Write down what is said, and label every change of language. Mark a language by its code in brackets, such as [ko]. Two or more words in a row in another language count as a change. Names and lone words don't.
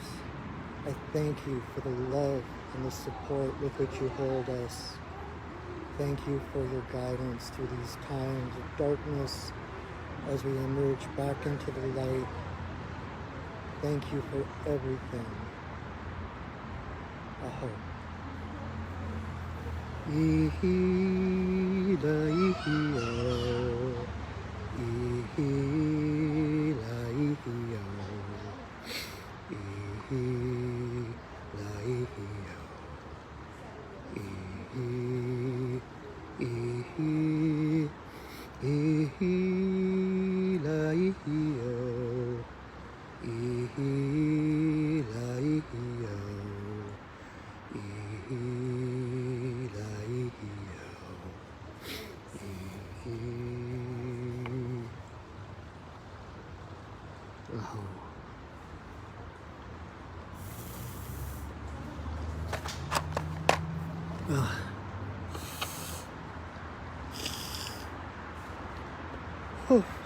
[en] I thank you for the love and the support with which you hold us. Thank you for your guidance through these times of darkness as we emerge back into the light. Thank you for everything. [haw] Aho. Ihi la ihi o. Ihi la ihi o. Ihi la ihi o. Ihi, ihi, ihi la ihi o. Ihi la ihi o. Ihi la ihi o. Ihi. Oh. Oh.